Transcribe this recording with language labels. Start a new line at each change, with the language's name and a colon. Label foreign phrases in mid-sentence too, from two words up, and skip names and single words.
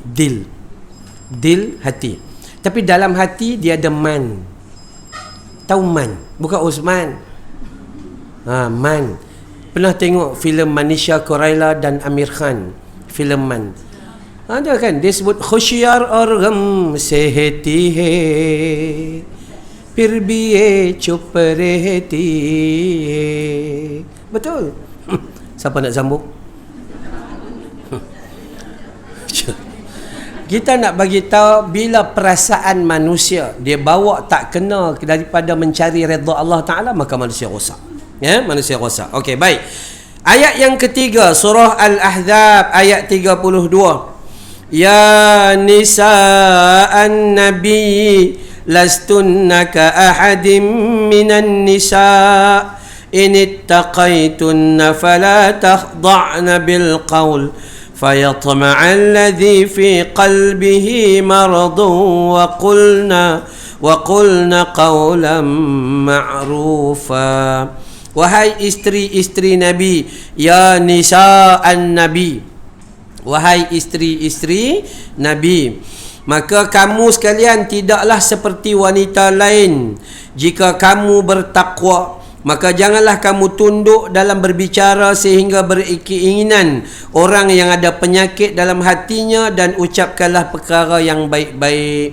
Malay: Dil hati. Tapi dalam hati dia ada man. Tahu man? Bukan Osman. Man. Pernah tengok filem Manisha Koraila dan Amir Khan, filem Man? Ada kan, dia sebut
Hindi: खुश्यार और ग़म सहती है फिर भी ये चुप रहती है.
Malay: Betul. Siapa nak sambung? Kita nak bagi tahu bila perasaan manusia dia bawa tak kena daripada mencari redha Allah Taala, maka manusia rosak. Ya, manusia rosak. Okey, baik. Ayat yang ketiga, surah Al-Ahzab ayat 32.
Arabic: يا نساء النبي لستن كأحد من النساء إن اتقيتن فلا تخضعن بالقول فيطمع الذي في قلبه مرض وقلنا قولا معروفا.
Malay: Wahai isteri-isteri Nabi,
Arabic: يا نساء النبي,
Malay: wahai isteri-isteri Nabi, maka kamu sekalian tidaklah seperti wanita lain. Jika kamu bertakwa, maka janganlah kamu tunduk dalam berbicara sehingga berkeinginan orang yang ada penyakit dalam hatinya, dan ucapkanlah perkara yang baik-baik.